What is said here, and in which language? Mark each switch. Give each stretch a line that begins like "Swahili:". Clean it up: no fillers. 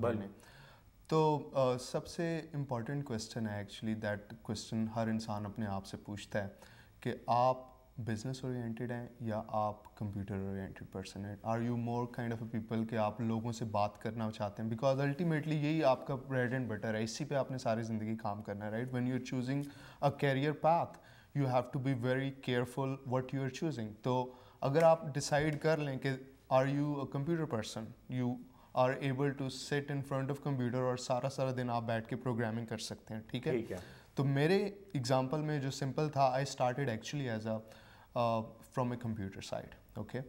Urdu: نے تو سب سے امپورٹنٹ کویسچن ہے ایکچولی, دیٹ کویسچن ہر انسان اپنے آپ سے پوچھتا ہے کہ آپ بزنس اورینٹیڈ ہیں یا آپ کمپیوٹر اورینٹیڈ پرسن ہیں.
English: are you more kind of a people
Urdu: کہ آپ لوگوں سے بات کرنا چاہتے ہیں, بیکاز الٹیمیٹلی یہی آپ کا بریڈ اینڈ بٹر ہے, اسی پہ آپ نے ساری زندگی کام کرنا ہے, right.
English: When you are choosing a career path you have to be very careful what you are choosing.
Urdu: تو اگر آپ ڈیسائڈ کر لیں کہ are you a computer person,
English: you are able to sit in front of computer
Urdu: اور سارا دن آپ بیٹھ کے پروگرامنگ کر سکتے ہیں. ٹھیک ہے. تو میرے ایگزامپل میں جو سمپل تھا,
English: I started actually as a from a computer side.
Urdu: Okay,